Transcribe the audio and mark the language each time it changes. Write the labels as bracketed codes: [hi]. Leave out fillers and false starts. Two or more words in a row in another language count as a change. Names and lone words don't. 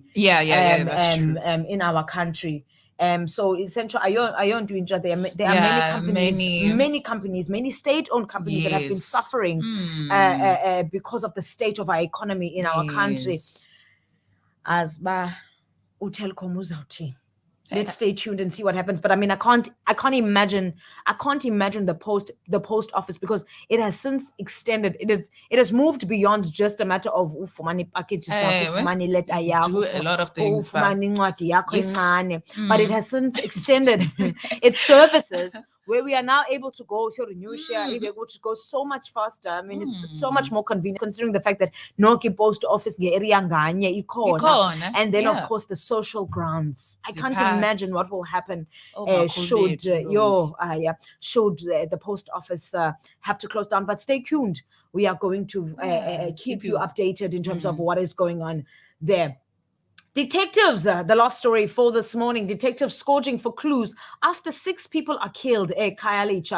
[en] That's true. In our country. So essentially, there are many companies, many state-owned companies that have been suffering because of the state of our economy in our country. [xh] As uTelkom uzawuthi. [en] Let's stay tuned and see what happens. But I mean, I can't imagine the post office because it has since extended. It has moved beyond just a matter of ufumani packages, ufumani letter yakho, do a lot of things. [xh] Ufumani incwadi yakho encane. [en] But it has since extended its services where we are now able to go to renew share, which goes so much faster. I mean, it's so much more convenient considering the fact that Noki Post Office area [xh] nganye ikhona, [en] and then of course the social grants. I can't imagine what will happen should the post office have to close down. But stay tuned. We are going to keep you updated in terms of what is going on there. Detectives, the last story for this morning, detectives scourging for clues after 6 people are killed at Khayelitsha.